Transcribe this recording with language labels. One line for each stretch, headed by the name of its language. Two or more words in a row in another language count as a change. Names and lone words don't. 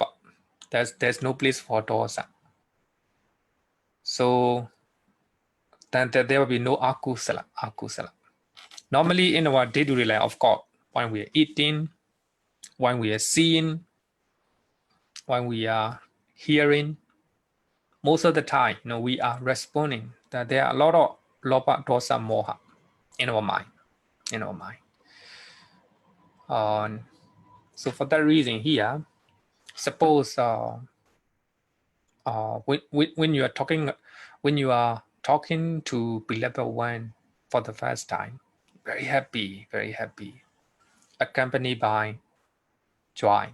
English: There's no place for dosa. So then there will be no akusala. Normally in our day-to-day life, of course, when we are eating, when we are seeing, when we are hearing, most of the time, we are responding that there are a lot of
Pali: lobha, dosa, moha
English: in our mind. So for that reason here, suppose when you are talking to beloved one for the first time, very happy, accompanied by joy.